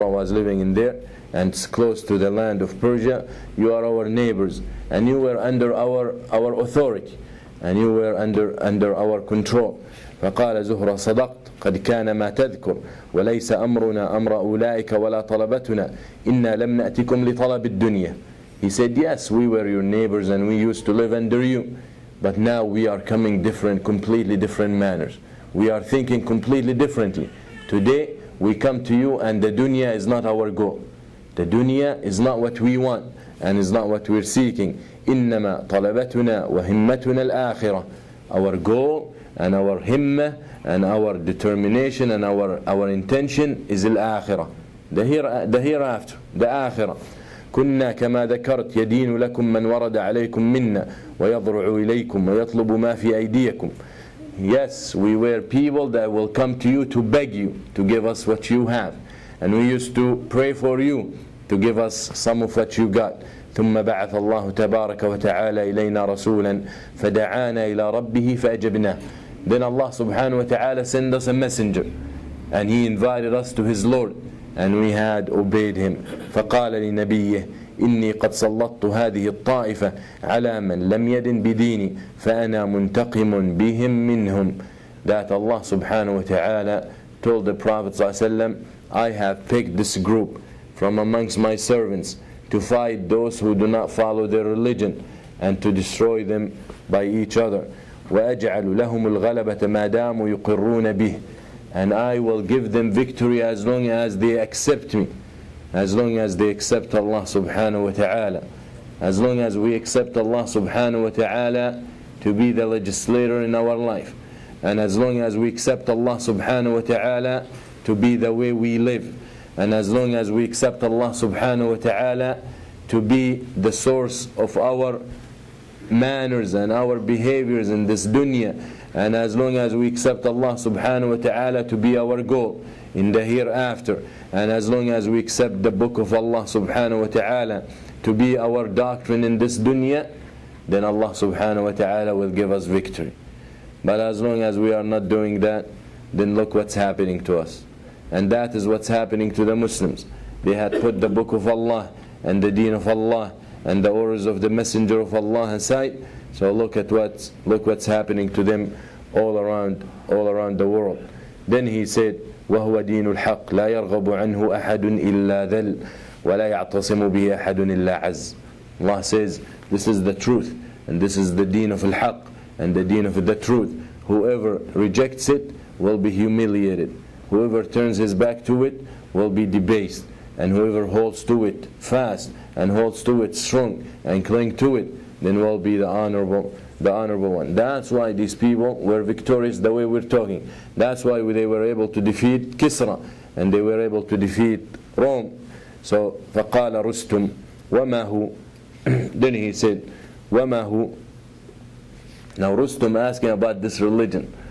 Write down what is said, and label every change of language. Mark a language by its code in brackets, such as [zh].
[en] was living in there, and it's close to the land of Persia. You are our neighbors, and you were under our authority, and you were under our control. [ar] فقال زهرة صدقت قد كان ما تذكر وليس أمرنا أمر أولئك ولا طلبتنا إنا لم نأتكم لطلب الدنيا. [en] He said, yes, we were your neighbors and we used to live under you, but now we are coming completely different manners. We are thinking completely differently. Today we come to you and the dunya is not our goal. The dunya is not what we want and is not what we're seeking. [ar] إنما طلبتنا وهمتنا الآخرة. [en] Our goal and our himmah and our determination and our intention is [ar] الآخرة, [en] the hereafter, the akhirah. [ar] كنا كما ذكرت يدين لكم من ورد عليكم منا ويضرع إليكم ويطلب ما في أيديكم. [en] Yes, we were people that will come to you to beg you to give us what you have, and we used to pray for you to give us some of what you got. [ar] ثم بعث الله تبارك وتعالى إلينا رسولا فدعانا إلى ربه فأجبناه. [en] Then Allah subhanahu wa ta'ala sent us a messenger, and he invited us to his Lord, and we had obeyed him. [ar] فقال لنبيه إني قد سلطت هذه الطائفة على من لم يدن بديني فأنا منتقم بهم منهم. [en] That Allah subhanahu wa ta'ala told the Prophet ﷺ, I have picked this group from amongst my servants to fight those who do not follow their religion and to destroy them by each other. [ar] وأجعل لهم الغلبة ما داموا يقرون به. [en] And I will give them victory as long as they accept me, as long as they accept Allah subhanahu wa ta'ala, as long as we accept Allah subhanahu wa ta'ala to be the legislator in our life, and as long as we accept Allah subhanahu wa ta'ala to be the way we live, and as long as we accept Allah subhanahu wa ta'ala to be the source of our manners and our behaviors in this dunya, and as long as we accept Allah subhanahu wa ta'ala to be our goal in the hereafter, and as long as we accept the book of Allah subhanahu wa ta'ala to be our doctrine in this dunya, then Allah subhanahu wa ta'ala will give us victory. But as long as we are not doing that, then look what's happening to us. And that is what's happening to the Muslims. They had put the book of Allah and the deen of Allah and the orders of the messenger of Allah aside. So look what's happening to them all around the world. Then he said, [ar] وَهُوَ دِينُ الْحَقِّ لَا يَرْغَبُ عَنْهُ أَحَدٌ إِلَّا ذَلْ وَلَا يَعْتَصِمُ بِهِ أَحَدٌ إِلَّا عَزْ. [en] Allah says, this is the truth, and this is the deen of al-haq, and the deen of the truth. Whoever rejects it will be humiliated. Whoever turns his back to it will be debased. And whoever holds to it fast and holds to it strong and cling to it, then will be the honorable one. That's why these people were victorious the way we're talking. That's why they were able to defeat Kisra, and they were able to defeat Rome. So [ar] فَقَالَ رُسْتُمْ وَمَا هُ. [en] Then he said, [ar] وَمَا هُ. [en] Now Rustum asking about this religion.